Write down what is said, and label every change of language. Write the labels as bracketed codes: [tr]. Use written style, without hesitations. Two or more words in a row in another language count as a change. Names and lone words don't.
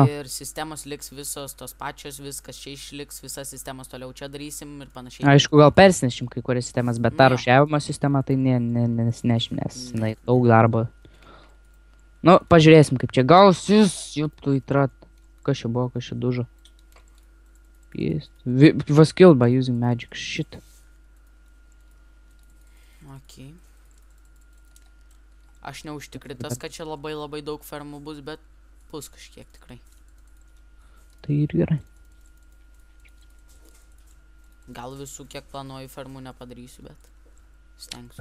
[lt] Ir sistemos liks visos tos pačios, viskas čia išliks, visas sistemas toliau čia darysim ir panašiai. Aišku, gal persinešim kai kurias sistemas, bet Nu tą jo. rušiavimo sistemą tai nesinešim, nes jinai daug darbo. Nu, pažiūrėsim, kaip čia gausis, tu įtrat. Kas čia buvo, kas čia dužo. [en] Was killed by using magic, shit. Ok. [lt] Aš neužtikrintas, kad čia labai daug fermų bus, bet bus kažkiek tikrai. Tai ir gerai. Gal visų kiek planuoju fermų nepadarysiu, bet stengsiu.